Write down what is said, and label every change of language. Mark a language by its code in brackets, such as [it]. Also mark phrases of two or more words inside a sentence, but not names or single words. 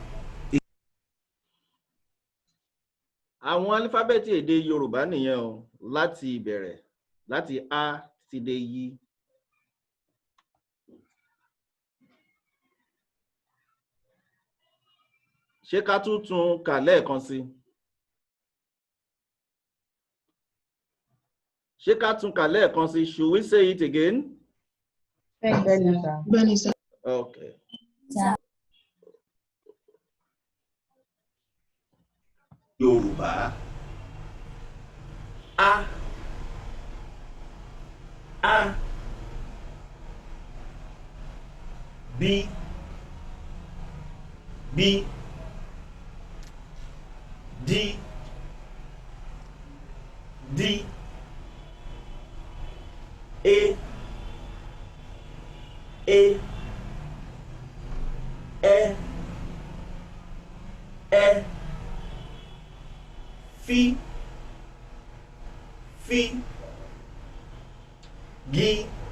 [yo] àwọn alífábẹ́ẹ̀tì èdè Yorùbá nìyẹn o, láti ìbẹ̀rẹ̀, láti A ti dé Yí. Ṣé ká tún kà lẹ́ẹ̀kan sí? Ṣé ká tún kà lẹ́ẹ̀kan sí? [en] Should we say it again? [yo] Bẹ́ẹ̀ni sà. Okay. Yorùbá. A, A, B, B, D, D, A, E, F, F, G,